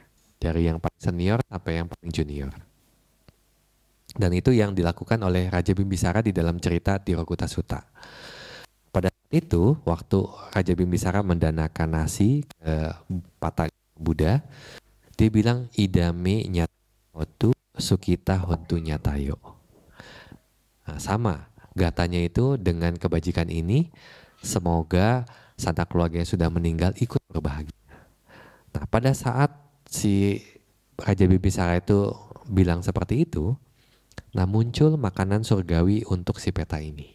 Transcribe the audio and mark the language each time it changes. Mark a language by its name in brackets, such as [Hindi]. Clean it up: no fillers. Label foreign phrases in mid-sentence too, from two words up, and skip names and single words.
[Indonesian] Dari yang paling senior sampai yang paling junior. Dan itu yang dilakukan oleh Raja Bimbisara di dalam cerita Tirakutta Sutta. Pada saat itu, waktu Raja Bimbisara mendanakan nasi ke patah Buddha, dia bilang [Pali] idame nyatotu sukita hontu nyatayo. [Indonesian] Nah, sama, gatanya itu dengan kebajikan ini, semoga sanak keluarga yang sudah meninggal ikut berbahagia. Nah, pada saat si Raja Bimbisara itu bilang seperti itu, nah muncul makanan surgawi untuk si peta ini.